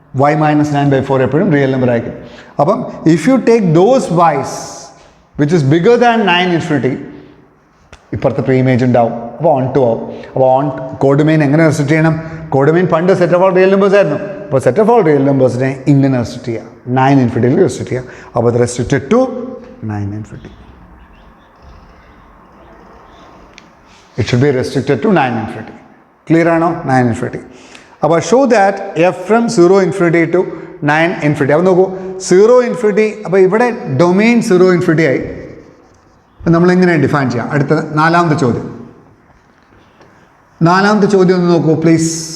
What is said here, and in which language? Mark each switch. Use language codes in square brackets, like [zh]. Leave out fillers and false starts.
[ml] y minus 9/4 എപ്പോഴും real number ആയിരിക്കും. അപ്പം [en] if you take those y's which is bigger than 9 infinity, [ml] ഇപ്പുറത്തെ pre image ഉണ്ടാവും. അപ്പോൾ ഓൺ ടു ആവും. അപ്പോൾ കോഡൊമെയിൻ എങ്ങനെ റെസ്ട്രിക്റ്റ് ചെയ്യണം? കോഡൊമെയിൻ പണ്ട് set of all real numbers ആയിരുന്നു. അപ്പോൾ സെറ്റ് ഓഫ് ഓൾ റിയൽ നമ്പേഴ്സിനെ ഇങ്ങനെ റെസ്ട്രിക്റ്റ് ചെയ്യുക, 9 ഇൻഫിനിറ്റിയിൽ റെസ്ട്രിക്റ്റ് ചെയ്യുക. അപ്പോൾ അത് restricted to 9 infinity. [en] It should be restricted to 9 infinity. [ml] Clear ആണോ? 9 infinity. അപ്പോൾ [en] Show that F from 0 infinity to 9 infinity. [ml] അപ്പോൾ നോക്കൂ, 0 ഇൻഫിനിറ്റി. അപ്പോൾ ഇവിടെ ഡൊമെയിൻ 0 ഇൻഫിനിറ്റി ആയി. അപ്പം നമ്മളിങ്ങനെ ഡിഫൈൻ ചെയ്യാം. അടുത്ത നാലാമത്തെ ചോദ്യം ഒന്ന് നോക്കൂ പ്ലീസ്.